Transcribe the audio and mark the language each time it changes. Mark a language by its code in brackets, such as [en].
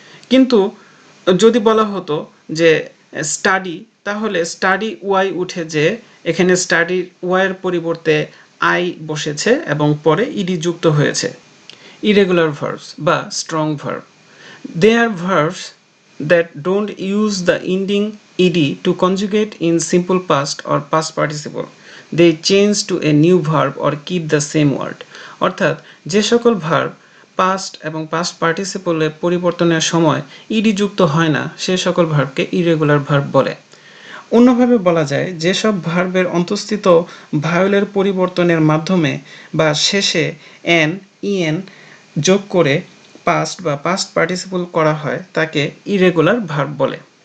[bn] কিন্তু যদি বলা হতো যে স্টাডি, তাহলে স্টাডি ওয়াই উঠে যে এখানে স্টাডি ওয়াই এর পরিবর্তে আই বসেছে এবং পরে ইডি যুক্ত হয়েছে। [en] Irregular verbs বা strong verb, they are verbs that don't use the ending ed to conjugate in simple past or past participle. They change to a new verb or keep the same word. [bn] অর্থাৎ যে সকল verb past এবং past পার্টিসিপলে পরিবর্তনের সময় ED যুক্ত হয় না সে সকল ভার্বকে ইরেগুলার ভার্ব বলে। অন্যভাবে বলা যায় যেসব ভার্বের অন্তঃস্থিত ভায়োলের পরিবর্তনের মাধ্যমে বা শেষে এন ইএন যোগ করে পাস্ট বা পাস্ট পার্টিসিপল করা হয় তাকে ইরেগুলার ভার্ব বলে।